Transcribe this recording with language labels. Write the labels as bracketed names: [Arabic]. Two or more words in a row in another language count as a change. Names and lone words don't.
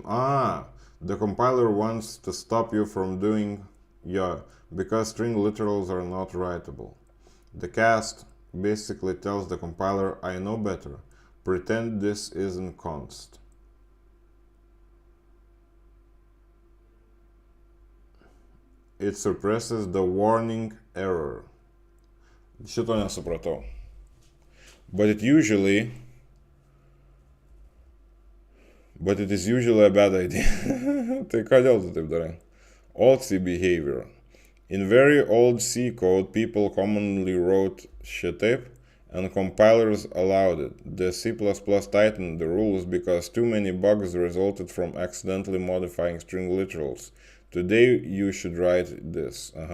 [English] The compiler wants to stop you from doing, because string literals are not writable. The cast basically tells the compiler, I know better. Pretend this isn't const. It suppresses the warning error. [Lithuanian] Šito nesupratau. [English] But it is usually a bad idea. [Lithuanian] Tai kodėl tu taip darai? [English] Old C behavior. In very old C code, people commonly wrote šitaip, and compilers allowed it. The C++ tightened the rules because too many bugs resulted from accidentally modifying string literals. Today you should write this.